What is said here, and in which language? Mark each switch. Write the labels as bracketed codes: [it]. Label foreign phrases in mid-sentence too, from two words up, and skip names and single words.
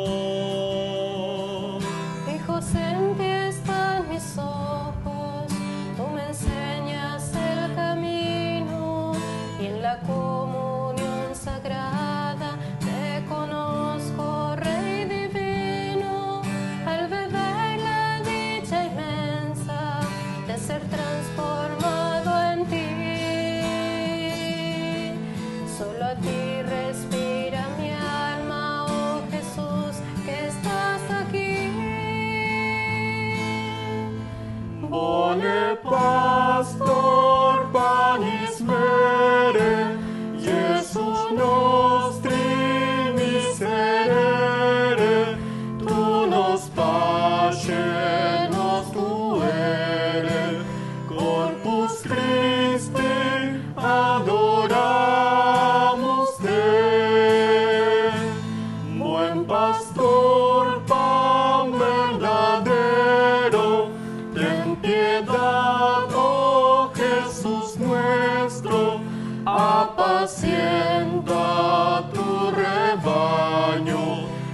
[es] Fijos en ti están mis ojos, tú me enseñas el camino, y en la comunión sagrada te conozco, Rey divino, al beber la dicha inmensa de ser transformado en ti. a ti respira mi alma, oh Jesús, que estás aquí. [la] Bone pastor panis mere, Jesus nostri miserere, tu nos pace nos tuere, corpus Christi adoramus te. [es] Buen pastor, pan verdadero, ten piedad, oh Jesús nuestro, apacienta tu rebaño.